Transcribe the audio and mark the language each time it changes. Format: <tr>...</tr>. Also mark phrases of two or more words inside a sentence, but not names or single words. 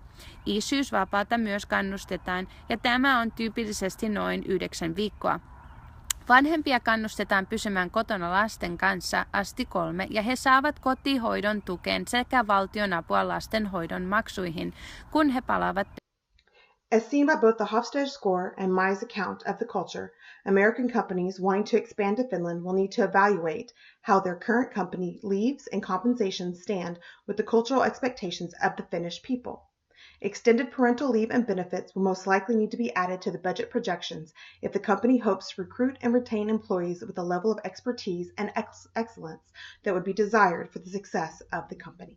<fi>Isyysvapaata myös kannustetaan ja tämä on tyypillisesti noin 9 viikkoa. Vanhempia kannustetaan pysymään kotona lasten kanssa asti 3 ja he saavat kotihoidon tukeen sekä valtion apua lastenhoidon maksuihin, kun he palaavat.</fi> <en>As seen by both the Hofstede score and Mai's account of the culture, American companies wanting to expand to Finland will need to evaluate how their current company leaves and compensations stand with the cultural expectations of the Finnish people. Extended parental leave and benefits will most likely need to be added to the budget projections if the company hopes to recruit and retain employees with a level of expertise and excellence that would be desired for the success of the company.</en>